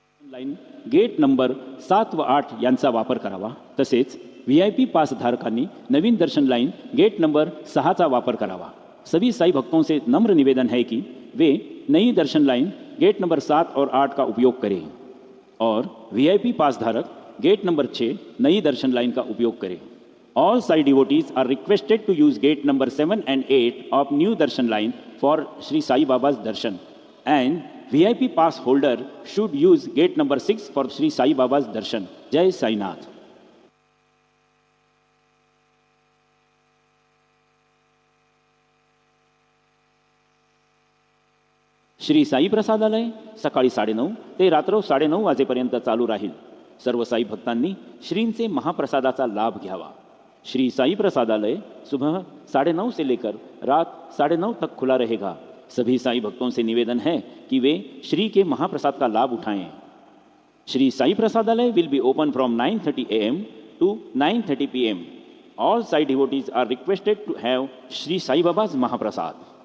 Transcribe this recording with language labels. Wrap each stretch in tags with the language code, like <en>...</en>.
<mr>Line gate number 7 व 8 यांचा वापर करावा। तसेच VIP पास धारकांनी नवीन दर्शन लाइन गेट नंबर 6 चा वापर करावा।</mr> <hi>सभी साई भक्तों से नम्र निवेदन है कि वे नई दर्शन लाइन गेट नंबर 7 और 8 का उपयोग करें और VIP पास धारक गेट नंबर 6 नई दर्शन लाइन का उपयोग करें।</hi> <en>All Sai devotees are requested to use gate number 7 and 8 of new darshan line for Sri Sai Baba's darshan, and VIP pass holder should use gate number 6 for Sri Sai Baba's darshan.</en> <hi>Jai Sai Nath.</hi> <mr>Shri Sai प्रसादालय सकाळी 9:30 ते रात्र 9:30 वाजेपर्यंत चालू राहील। सर्व साई भक्तांनी श्रींचे महाप्रसादाचा लाभ घ्यावा।</mr> <hi>श्री साई प्रसादालय सुबह 9:30 से लेकर रात 9:30 तक खुला रहेगा। सभी साई भक्तों से निवेदन है कि वे श्री के महाप्रसाद का लाभ उठाएं।</hi> <en>Shri Sai Prasadalaya will be open from 9:30 AM to 9:30 PM. All Sai devotees are requested to have Sri Sai Baba's Mahaprasad.</en>